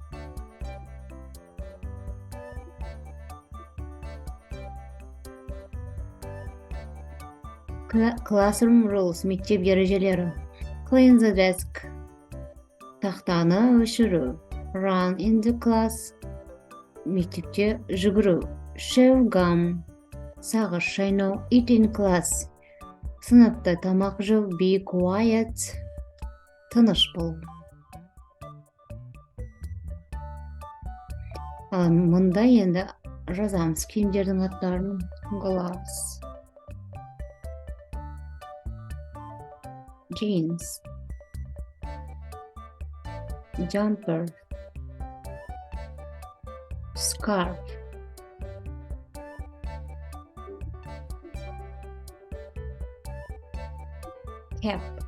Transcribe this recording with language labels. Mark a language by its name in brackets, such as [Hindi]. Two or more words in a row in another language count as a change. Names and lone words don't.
[English] Classroom rules. [Kazakh] Мектеп ережелері. [English] Clean the desk. [Kazakh] Тақтаны өшіру. [English] Run in the class. [Kazakh] Мектепте жүгіру. [English] Chew gum. [Kazakh] Сағыз шайнау. [English] Eat in class. [Kazakh] Сыныпта тамақ жеу. [English] Be quiet. [Kazakh] Тыныш бол. Мұнда енді жазамыз киімдердің аттарын. [English] Gloves. Jeans. Jumper. Scarf. Cap.